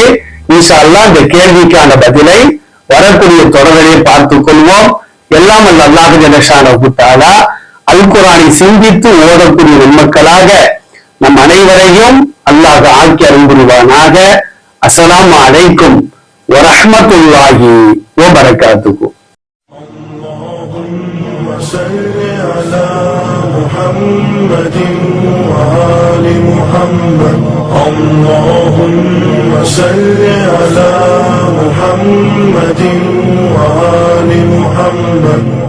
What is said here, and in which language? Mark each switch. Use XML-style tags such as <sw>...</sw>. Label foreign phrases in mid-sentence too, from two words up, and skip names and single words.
<ar>إن شاء الله</ar> <ta>இந்த கேள்விக்கான பதிலை வரக்கூடிய தொடர்களை பார்த்துக் கொள்வோம். எல்லாம் வல்ல</ta> <ar>الله جل شأنه تعالى</ar> <ta>அல் குர்ஆனை சிந்தித்து ஓதக்கூடிய நன்மக்களாக நம் அனைவரையும் அல்லாஹ் ஆக்கி அருள் புரிவானாக.</ta> <ar>السلام عليكم ورحمة الله وبركاته. صل على محمد وآل محمد. اللهم صل على محمد وآل محمد.</ar>